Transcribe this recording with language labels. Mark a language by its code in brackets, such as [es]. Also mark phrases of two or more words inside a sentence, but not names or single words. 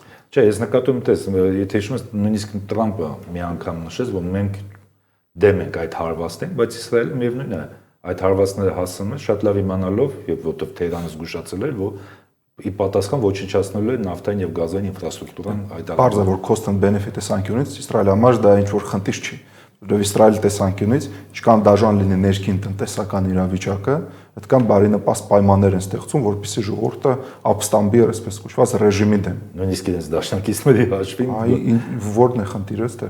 [hy] Չէ, ես նկատում եմ, տես, եթե հիշում ես, նույնիսկ Տրամպը մի անգամ նշեց, որ մենք դեմ ենք այդ հարվածներին, բայց Իսրայելը միևնույն է, այդ հարվածները հասցնում է շատ լավ իմանալով, եւ որտեղ Թեհրանը զգուշացել էր, որ ի պատասխան ոչնչացնելու է նավթային եւ գազային ինֆրաստրուկտուրան այդ Պարզ է, որ [en] cost and benefit [hy] տեսանկյունից Իսրայելի համար դա ինչ որ խնդիր չի։ Որովհետեւ Իսրայելի տեսանկյունից ինչքան դաժան լինի ներքին տնտեսական իրավիճակը, այդքան բարենպաստ պայմաններ են ստեղծում, որպեսզի ժողովուրդը ապստամբի, այսպես կոչված ռեժիմի դեմ։ նույնիսկ իրենց դաշնակիցների հաշվին։ Այ որն է խնդիրը այդտեղ։